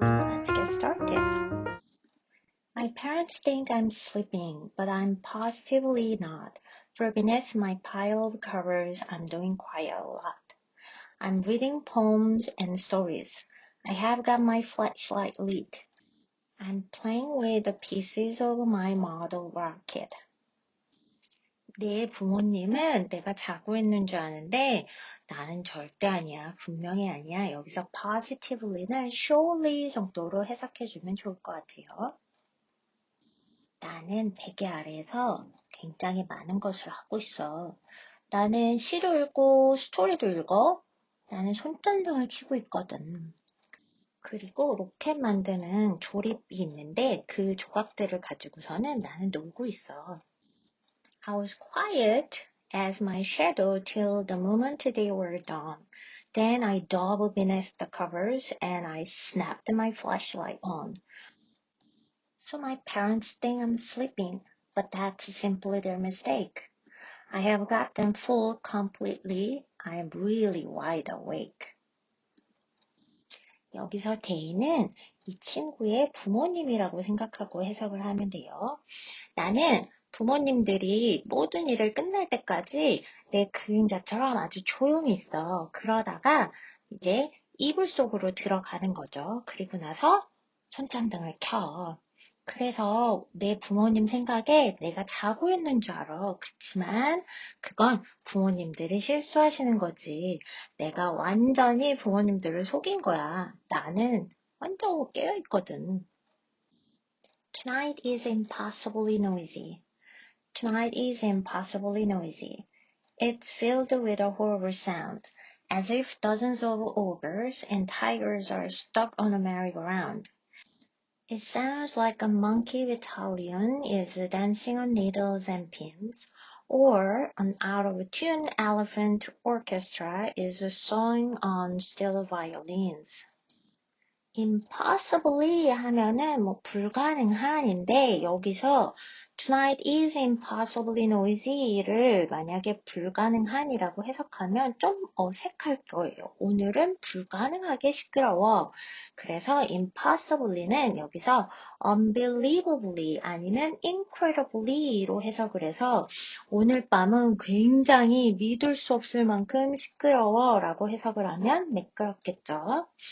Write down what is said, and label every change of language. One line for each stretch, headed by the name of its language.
English: Let's get started. My parents think I'm sleeping, but I'm positively not, for beneath my pile of covers I'm doing quite a lot. I'm reading poems and stories. I have got my flashlight lit. I'm playing with the pieces of my model rocket.
Korean: 내 부모님은 내가 자고 있는 줄 아는데 나는 절대 아니야. 분명히 아니야. 여기서 positively는 surely 정도로 해석해주면 좋을 것 같아요. 나는 베개 아래에서 굉장히 많은 것을 하고 있어. 나는 시도 읽고 스토리도 읽어. 나는 손전등을 켜고 있거든. 그리고 로켓 만드는 조립이 있는데 그 조각들을 가지고서는 나는 놀고 있어.
English: I was quiet as my shadow till the moment they were done. Then I dove beneath the covers and I snapped my flashlight on. So my parents think I'm sleeping, but that's simply their mistake. I have got them fooled completely. I am really wide awake.
Korean: 여기서 they는 이 친구의 부모님이라고 생각하고 해석을 하면 돼요. 나는 부모님들이 모든 일을 끝날 때까지 내 그림자처럼 아주 조용히 있어. 그러다가 이제 이불 속으로 들어가는 거죠. 그리고 나서 손전등을 켜. 그래서 내 부모님 생각에 내가 자고 있는 줄 알아. 그치만 그건 부모님들이 실수하시는 거지. 내가 완전히 부모님들을 속인 거야. 나는 완전 깨어 있거든.
English: Tonight is impossibly noisy. Tonight is impossibly noisy. It's filled with a horrible sound, as if dozens of ogres and tigers are stuck on a merry-go-round. It sounds like a monkey battalion is dancing on needles and pins, or an out-of-tune elephant orchestra is sawing on steel violins.
Korean: impossibly 하면은 뭐 불가능한인데 여기서
English: tonight is impossibly noisy
Korean: 를 만약에 불가능한이라고 해석하면 좀 어색할 거예요. 오늘은 불가능하게 시끄러워. 그래서 impossibly는 여기서 unbelievably 아니면 incredibly로 해석을 해서 오늘 밤은 굉장히 믿을 수 없을 만큼 시끄러워 라고 해석을 하면 매끄럽겠죠.